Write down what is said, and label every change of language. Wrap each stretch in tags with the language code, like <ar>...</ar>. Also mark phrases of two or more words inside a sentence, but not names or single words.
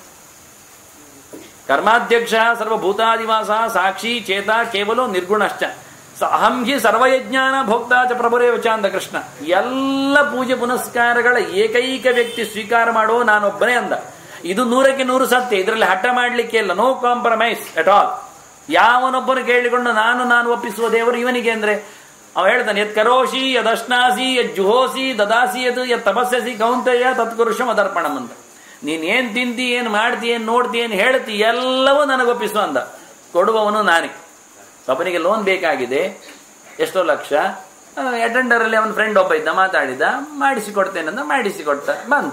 <sa>ಕರ್ಮಾಧ್ಯಕ್ಷ ಸರ್ವಭೂತಾದಿವಾಸ ಸಾಕ್ಷಿ ಚೇತ ಕೇವಲೋ ನಿರ್ಗುಣಶ್ಚ ಅಹಂ ಹಿ ಸರ್ವಯಜ್ಞಾನ ಭೋಕ್ತಾ ಚ ಪ್ರಭುರೇವ ಚ</sa> <kn>ಅಂದ ಕೃಷ್ಣ. ಎಲ್ಲ ಪೂಜೆ ಪುನಸ್ಕಾರಗಳ ಏಕೈಕ ವ್ಯಕ್ತಿ ಸ್ವೀಕಾರ ಮಾಡೋ ನಾನೊಬ್ಬನೇ ಅಂದ. ಇದು 100ಕ್ಕೆ 100 ಸತ್ಯ. ಇದರಲ್ಲಿ ಹಠ ಮಾಡಲಿಕ್ಕೆ ಇಲ್ಲ,</kn> <en>no compromise at all.</en> <kn>ಯಾವನೊಬ್ಬನು ಕೇಳಿಕೊಂಡು ನಾನು ಒಪ್ಪಿಸುವ ದೇವರು ಇವನಿಗೆ ಅಂದ್ರೆ ಅವ ಹೇಳ್ತಾನೆ,</kn> <sa>ಯತ್ ಕರೋಷಿ ಯದಶ್ನಾಸಿ ಯದ್ ಜುಹೋಸಿ ದದಾಸಿ ಯತ್ ತಪಸ್ಯಸಿ ಕೌಂತೆಯ ತತ್ಕುರುಷಂ ಅದರ್ಪಣಂ ಅಂತ.</sa> <kn>ನೀನ್ ಏನ್ ತಿಂತಿ, ಏನ್ ಮಾಡ್ತಿ, ಏನ್ ನೋಡ್ತಿ, ಏನ್ ಹೇಳ್ತಿ, ಎಲ್ಲವೂ ನನಗೊಪ್ಪಿಸು ಅಂದ. ಕೊಡುವವನು ನಾನೇ. ಒಬ್ಬನಿಗೆ ಲೋನ್ ಬೇಕಾಗಿದೆ, ಎಷ್ಟೋ ಲಕ್ಷ. ಅಟೆಂಡರ್ ಅಲ್ಲಿ ಅವನ ಫ್ರೆಂಡ್ ಒಬ್ಬ ಇದ್ದ, ಮಾತಾಡಿದ, ಮಾಡಿಸಿಕೊಡ್ತೇನೆ ಅಂತ ಮಾಡಿಸಿಕೊಡ್ತ ಬಂತು.</kn>